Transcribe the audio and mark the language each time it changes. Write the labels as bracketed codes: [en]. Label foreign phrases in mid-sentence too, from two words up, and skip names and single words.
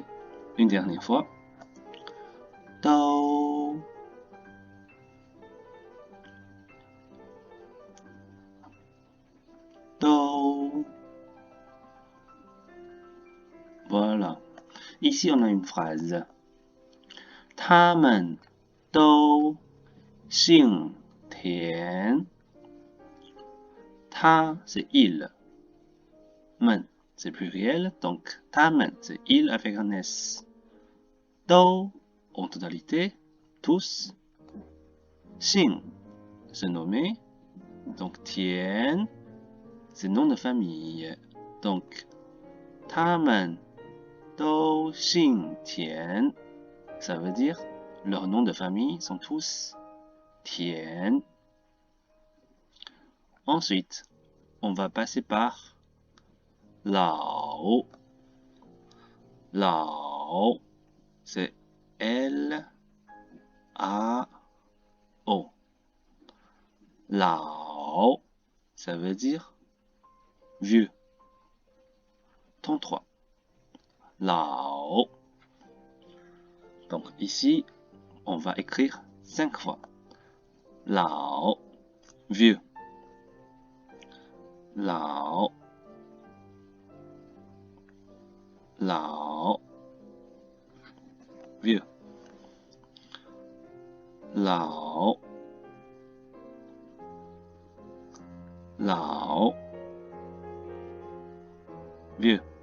[fr] Une dernière fois. [zh] Do, do. [fr] Voilà. Ici, on a une phrase. [zh] 他们都姓田。 [fr] 他 c'est il. 们 c'est pluriel, donc 他们 c'est il avec un S. Do en totalité, tous. 姓 c'est nommé, donc 田 c'est nom de famille. [zh] Donc 他们都姓田. [fr] Ça veut dire leurs noms de famille sont tous Tian. Ensuite, on va passer par Lao. Lao, c'est L-A-O. Lao, ça veut dire vieux. 33. Lao. Donc ici, on va écrire 5 fois. Lao, vieux. [zh] 老，老, [fr] vieux. [zh] 老，老, [fr] vieux.